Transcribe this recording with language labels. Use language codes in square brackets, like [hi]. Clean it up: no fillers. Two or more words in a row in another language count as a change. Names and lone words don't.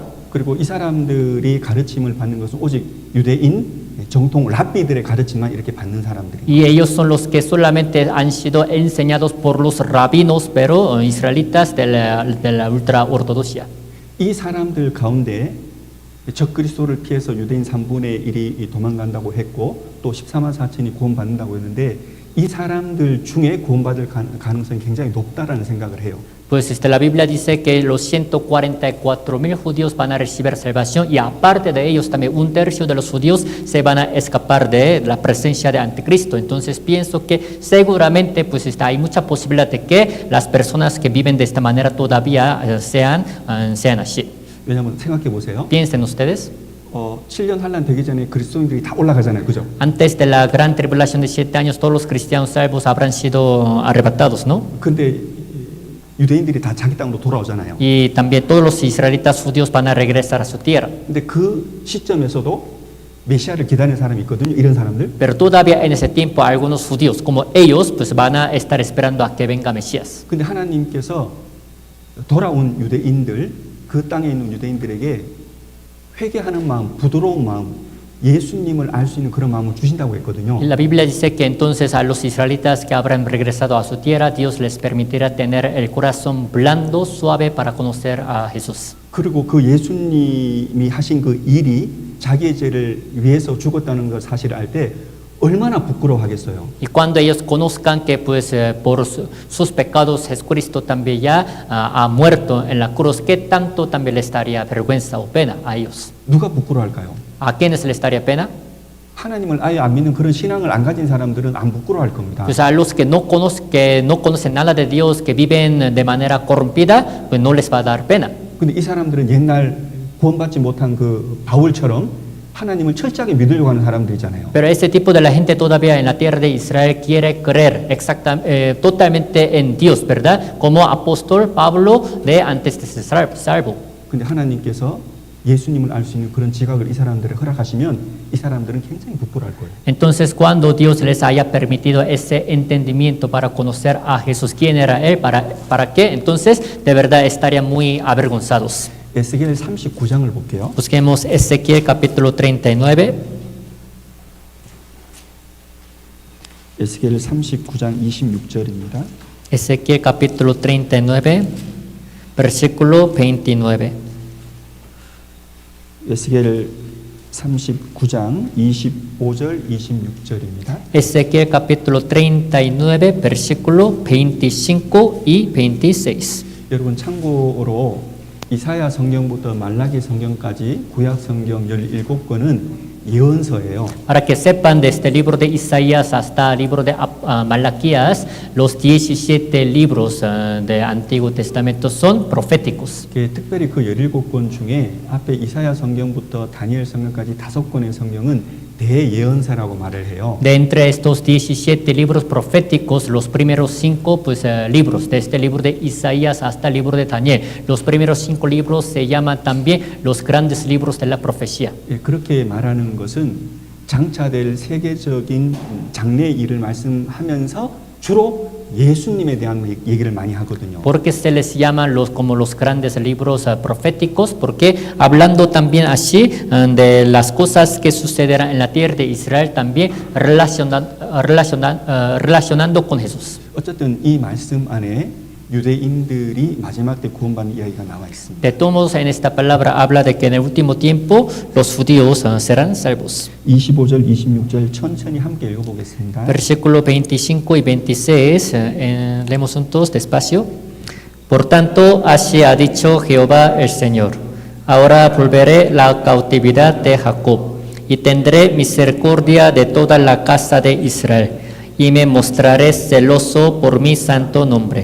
[ko] 그리고 이 사람들이 가르침을 받는 것은 오직 유대인 정통 랍비들의 가르침만 이렇게 받는 사람들이. [es] Y ellos son los que solamente han sido enseñados por los rabinos, pero israelitas de la ultra ortodoxia. [ko] 이 사람들 가운데 적그리스도를 피해서 유대인 3분의 1이 도망간다고 했고 또 14만 4천이 구원받는다고 했는데 이 사람들 중에 구원받을 가능성이 굉장히 높다라는 생각을 해요. [es] Pues la Biblia dice que los 144,000 judíos van a recibir salvación y aparte de ellos también 1/3 de los judíos se van a escapar de la presencia de Anticristo. Entonces pienso que seguramente pues hay mucha posibilidad de que las personas que viven de esta manera todavía sean así. [ko] 왜냐하면 생각해 보세요. [es] Piensen ustedes. [ko] 7년 환란 되기 전에 그리스도인들이 다 올라가잖아요. 그죠? [es] Antes de la gran tribulación de 7 años todos los cristianos salvos habrán sido arrebatados, ¿no? [ko] 근데 유대인들이 다 자기 땅으로 돌아오잖아요. [es] Y también todos los israelitas judíos van a regresar a su tierra. [ko] 근데 그 시점에서도 메시아를 기다리는 사람이 있거든요. 이런 사람들. [es] Pero todavía en ese tiempo algunos judíos como ellos pues van a estar esperando a que venga Mesías. [ko] 근데 하나님께서 돌아온 유대인들, 그 땅에 있는 유대인들에게 회개하는 마음, 부드러운 마음, 예수님을 알 수 있는 그런 마음을 주신다고 했거든요. [es] Y la Biblia dice que entonces a los israelitas que habrán regresado a su tierra, Dios les permitirá tener el corazón blando, suave para conocer a Jesús. [ko] 그리고 그 예수님이 하신 그 일이 자기의 죄를 위해서 죽었다는 걸 사실을 알 때 얼마나 부끄러워하겠어요. [es] Y cuando ellos conozcan que pues por sus pecados Jesucristo también ya ha muerto en la cruz, ¿qué tanto también les daría vergüenza o pena a ellos? [ko] 누가 부끄러워할까요? [es] ¿A quiénes les daría pena? [ko] 하나님을 아예 안 믿는 그런 신앙을 안 가진 사람들은 안 부끄러워할 겁니다. [es] Pues a los que no conocen nada de Dios, que viven de manera corrompida, pues no les va a dar pena. [ko] 근데 이 사람들은 옛날 구원받지 못한 그 바울처럼 하나님을 철저하게 믿으려고 하는 사람들이잖아요. [es] Pero este tipo de la gente todavía en la tierra de Israel quiere creer totalmente en Dios, ¿verdad? Como apóstol Pablo de antes de ser salvo. [ko] 근데 하나님께서 예수님을 알 수 있는 그런 지각을 이 사람들에 허락하시면 이 사람들은 굉장히 부끄러워할 거예요. [es] Entonces, cuando Dios les haya permitido ese entendimiento para conocer a Jesús, quién era Él, para qué, entonces de verdad estarían muy avergonzados. [ko] 에스겔 39장을 볼게요. [es] Busquemos Ezequiel capítulo 39. [ko] 에스겔 39장 26절입니다. [es] Ezequiel capítulo 39, versículo 29. [ko] 에스겔 39장 25절 26절입니다. [es] Ezequiel capítulo 39, versículo 25 y 26. [ko] 여러분 참고로 이사야 성경부터 말라기 성경까지 구약 성경 17권은 예언서예요. [es] Para que sepan, de este libro de Isaías hasta el libro de Malaquías, los 17 libros del Antiguo Testamento son proféticos. [ko] 특별히 그 17권 중에 앞에 이사야 성경부터 다니엘 성경까지 5권의 성경은 대예언서라고 말을 해요. [es] De entre estos 17 libros proféticos, los primeros 5 libros, desde el libro de Isaías hasta el libro de Daniel, los primeros 5 libros se llaman también los grandes libros de la profecía. [ko] 그렇게 말하는 것은 장차될 세계적인 장래의 일을 말씀하면서 주로 예수님에 대한 얘기를 많이 하거든요. [es] Porque se les llaman como los grandes libros proféticos, porque hablando también así de las cosas que sucederán en la tierra de Israel, también relacionando con Jesús. [ko] 어쨌든 이 말씀 안에 유대인들이 마지막 때 구원받는 이야기가 나와 있습니다. [es] De todos modos, en esta palabra habla de que en el último tiempo los judíos serán salvos. [ko] 25절, 26절 천천히 함께 읽어보겠습니다. [es] Versículo 25 y 26, leemos juntos despacio. Por tanto, así ha dicho Jehová el Señor: ahora volveré la cautividad de Jacob y tendré misericordia de toda la casa de Israel, y me mostraré celoso por mi santo nombre.